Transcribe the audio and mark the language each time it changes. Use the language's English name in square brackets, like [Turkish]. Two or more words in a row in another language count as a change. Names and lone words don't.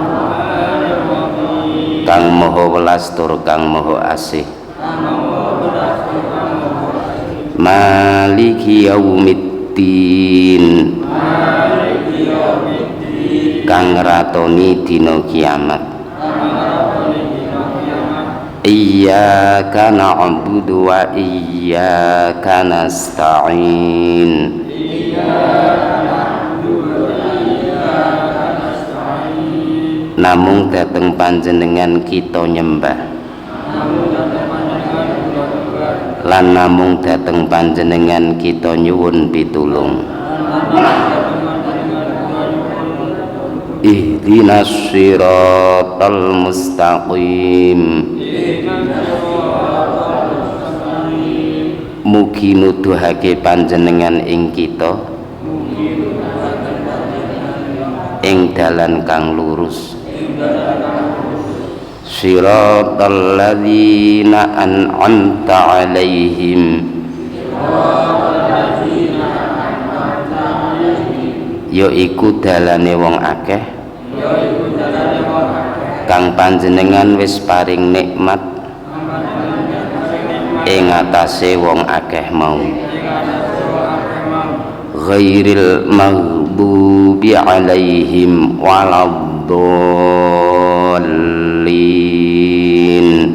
[Javanese] Kang maha welas tur kang maha asih. [Arabic] مالك يوم الدين. [Javanese] Kang ratoni dina kiamat. [Arabic] إياك نعبد وإياك نستعين. [Javanese] Namung dateng panjenengan kita nyembah, lan namung dateng panjenengan kita nyuwun pitulung. [Arabic] اهدنا الصراط المستقيم. [Javanese] Mugi nuduhake panjenengan ing kita ing dalan kang lurus. [Arabic] صراط الذين أنعمت عليهم. [Javanese] Yaiku dalane wong akeh kang panjenengan wis paring nikmat ing atase wong akeh mau. [Arabic] غير المغضوب عليهم ولا الضالين.